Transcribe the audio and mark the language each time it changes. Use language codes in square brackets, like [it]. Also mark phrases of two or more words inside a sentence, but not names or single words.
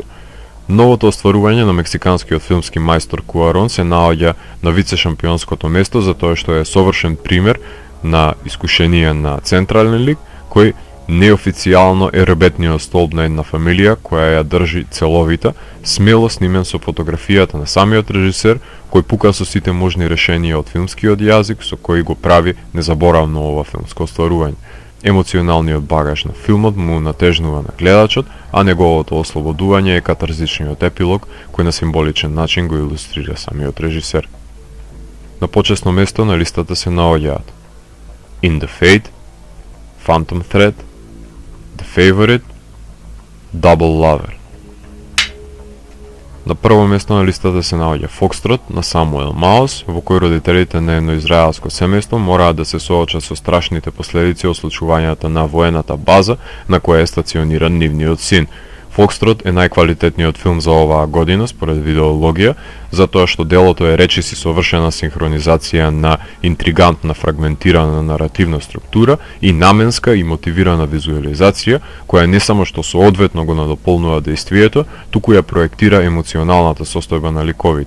[mk] Новото остварување на мексиканскиот филмски мајстор Куарон се наоѓа на вице-шампионското место затоа што е совршен пример на искушение на централен лик, кој неофицијално е ребетниот столб на една фамилија која ја држи целовита, смело снимен со фотографијата на самиот режисер, кој пука со сите можни решенија од филмскиот јазик со кој го прави незаборавно ова филмско остварување. Емоционалниот багаж на филмот му натежнува на гледачот, а неговото ослободување е катарзичниот епилог кој на символичен начин го илустрира самиот режисер. На почесно место на листата се наоѓаат In the Fade, Phantom Thread, The Favorite, Double Lover. На прво место на листата се наоѓа Фокстрот на Самуел Маус, во кој родителите на едно израелско семејство мораат да се соочат со страшните последици од случувањата на воената база на која е стациониран нивниот син. Фокстрот е најквалитетниот филм за оваа година според Видеологија, затоа што делото е речиси совршена синхронизација на интригантна фрагментирана наративна структура и наменска и мотивирана визуализација, која не само што соодветно го надополнува дејствието, туку ја проектира емоционалната состојба на ликовите.